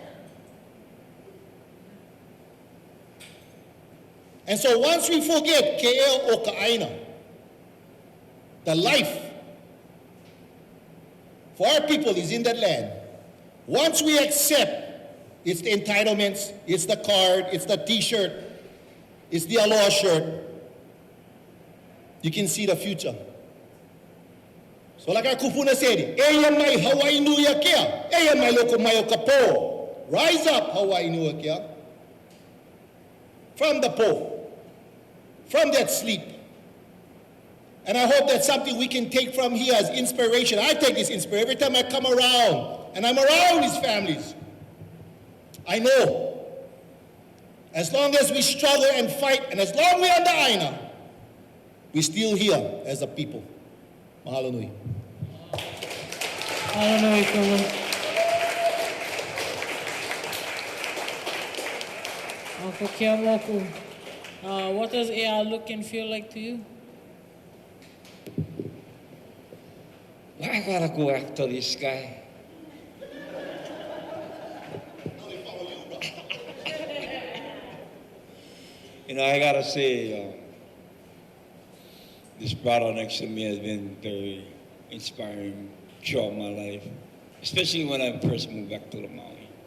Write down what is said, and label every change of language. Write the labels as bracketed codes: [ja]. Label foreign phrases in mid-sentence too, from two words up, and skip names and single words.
[en] And so once we forget Ke'oko'a, the life for our people is in that land. Once we accept it's the entitlements, it's the card, it's the t-shirt, it's the aloha shirt, you can see the future. So like our kupuna said, [haw] eya mai Hawaii nuia kea, eya mai loko mai o kapo. [en] Rise up, Hawaii nuia kea. From the pole, from that sleep. And I hope that's something we can take from here as inspiration. I take this inspiration every time I come around, and I'm around these families. I know, as long as we struggle and fight, and as long as we're on the Aina, we're still here as a people. [haw] Mahalo nui. Mahalo nui, Kū'oko'a. [en] Uncle Keaaumoku, what does AI look and feel like to you? I gotta go after this guy. You know, I gotta say, this brother next to me has been very inspiring throughout my life, especially when I first moved back to the Maui.